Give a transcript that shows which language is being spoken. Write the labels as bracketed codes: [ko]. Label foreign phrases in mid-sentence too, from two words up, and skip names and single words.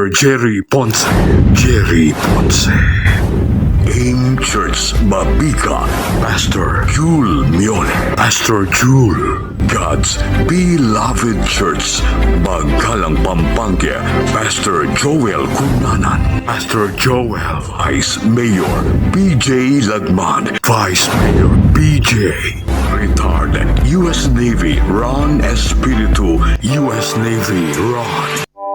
[en] Jerry Ponce, Jerry Ponce. AIM Church, Mabika, Pastor Jule Miole, Pastor Jule. God's Beloved Church, Bagalang, Pampanga, Pastor Joel Cunanan, Pastor Joel, Vice Mayor PJ Lagman, Vice Mayor PJ, Retired U.S. Navy Ron Espiritu, U.S. Navy Ron.